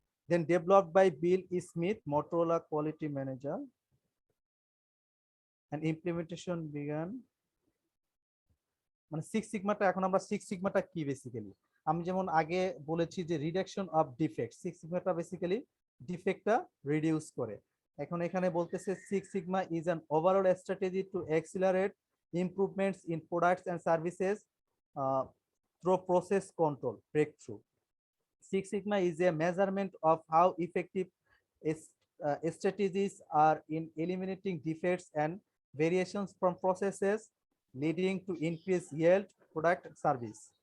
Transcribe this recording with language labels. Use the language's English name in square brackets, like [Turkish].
[English] Then developed by Bill Smith, Motorola quality manager, and implementation began. [Bangla] মানে six সিগমাটা, এখন আমরা six সিগমাটা কি basically আমি যেমন আগে বলেছি যে reduction of defect, six সিগমাটা basically ডিফেক্টটা reduce করে। এখন এখানে বলতেছে [English] Six sigma is an overall strategy to accelerate improvements in products and services through process control breakthrough. Six Sigma is a measurement of how effective strategies are in eliminating defects and variations from processes, leading to increased yield, product, service.